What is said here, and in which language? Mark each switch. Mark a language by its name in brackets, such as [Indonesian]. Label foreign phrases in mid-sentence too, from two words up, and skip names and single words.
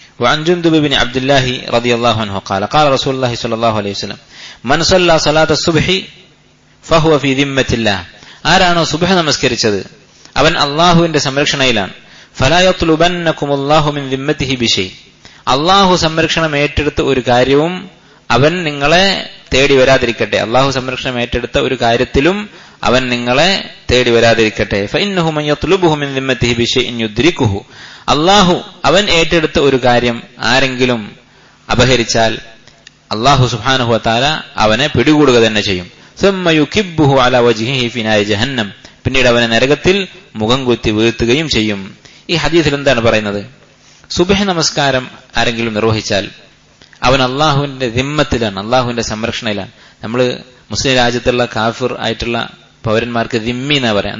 [Arabic] وعن جندب بن عبد الله رضي الله عنه قال قال رسول الله صلى الله عليه وسلم من صلى صلاة الصبح فهو في ذمة الله. [Malayalam] ആരാണോ സുബ്ഹ് നമസ്കരിച്ചത് അവൻ അല്ലാഹുവിന്റെ സംരക്ഷണയിലാണ്. [Arabic] فلا يطلبنكم الله من ذمته بشيء. [Malayalam] അല്ലാഹു സംരക്ഷണം ഏറ്റെടുത്ത ഒരു കാര്യവും അവൻ നിങ്ങളെ തേടി വരാതിരിക്കട്ടെ. അല്ലാഹു സംരക്ഷണം ഏറ്റെടുത്ത ഒരു കാര്യത്തിലും അവൻ നിങ്ങളെ തേടി വരാതിരിക്കട്ടെ. [Arabic] فإنه من يطلبه من ذمته بشيء يدركه. [Malayalam] അല്ലാഹു അവൻ ഏറ്റെടുത്ത ഒരു കാര്യം ആരെങ്കിലും അപഹരിച്ചാൽ അല്ലാഹു [Arabic] سبحانه وتعالى [Malayalam] അവനെ പിടികൂടുക തന്നെ ചെയ്യും. [Arabic] ثم يكبه على وجهه في نار جهنم. [Malayalam] പിന്നീട് അവനെ നരകത്തിൽ മുഖം കുത്തി വീഴ്ത്തുകയും ചെയ്യും. ഈ ഹദീസിൽ എന്താണ് പറയുന്നത്? സുബ്ഹ് നമസ്കാരം ആരെങ്കിലും നിർവഹിച്ചാൽ അവൻ അള്ളാഹുവിന്റെ ദിമ്മത്തിലാണ്, അള്ളാഹുവിന്റെ സംരക്ഷണയിലാണ്. നമ്മൾ മുസ്ലിം രാജ്യത്തുള്ള കാഫിർ ആയിട്ടുള്ള പൗരന്മാർക്ക് ദിമ്മി എന്നാ പറയാം.